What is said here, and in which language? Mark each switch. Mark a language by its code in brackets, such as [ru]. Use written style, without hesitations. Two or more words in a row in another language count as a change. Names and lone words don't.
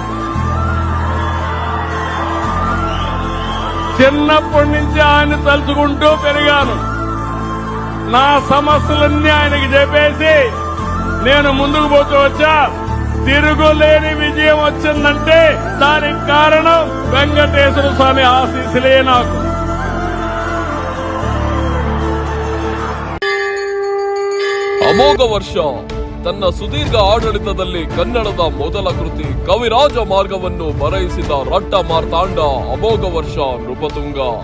[te] చిన్నప్పటి నుంచి ఆయన తలుచుకుంటూ పెరిగాను. నా సమస్యలన్నీ ఆయనకి చెప్పేసి నేను ముందుకు పోతూ వచ్చా. తిరుగులేని విజయం వచ్చిందంటే దానికి కారణం వెంకటేశ్వర స్వామి ఆశీస్సులే. నాకు [kn] ಅಮೋಘ ವರ್ಷ ತನ್ನ ಸುದೀರ್ಘ ಆಡಳಿತದಲ್ಲಿ ಕನ್ನಡದ ಮೊದಲ ಕೃತಿ ಕವಿರಾಜ ಮಾರ್ಗವನ್ನು ಬರೆಯಿಸಿದ ರಟ್ಟ ಮಾರ್ತಾಂಡ ಅಮೋಘ ವರ್ಷ ನೃಪತುಂಗ.